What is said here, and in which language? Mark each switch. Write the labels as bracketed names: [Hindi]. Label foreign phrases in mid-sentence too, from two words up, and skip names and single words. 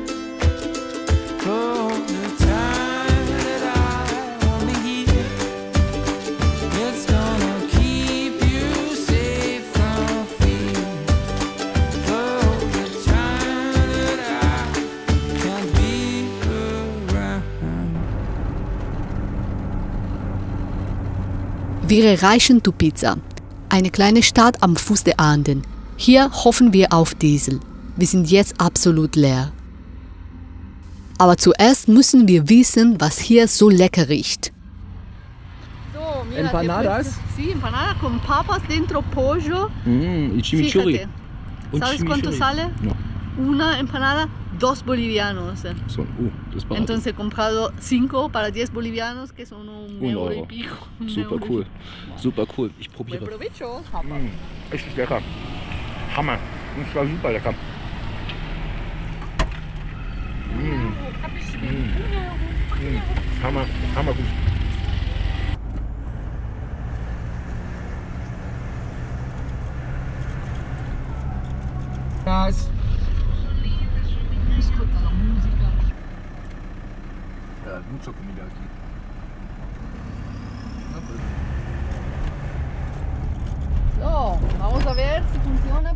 [English] For the time that I won't be here, it's gonna keep you safe from fear. For the time that I can't be around. [German] Wir erreichen Tupiza, eine kleine Stadt am Fuß der Anden. Hier hoffen wir auf Diesel. Wir sind jetzt absolut leer. Aber zuerst müssen wir wissen, was hier so lecker riecht. So, [Spanish] mira, Empanadas? Sí, empanadas con papas dentro, pollo. Y chimichurri. Fíjate, ¿sabes cuánto sale? No. Una empanada, 2 bolivianos. [German] So, das war [Spanish] Entonces he comprado 5 para 10 bolivianos, que son un euro y pico. [German] Super cool. Super cool. Ich [Spanish] Buen [German] probiere. [Spanish] provecho. [German] Echt lecker. Hammer. Das war super lecker. Hammer. Hammer gut. [Spanish] Escuta la música. Ja, mucha comida aquí. So, vamos a ver si funciona.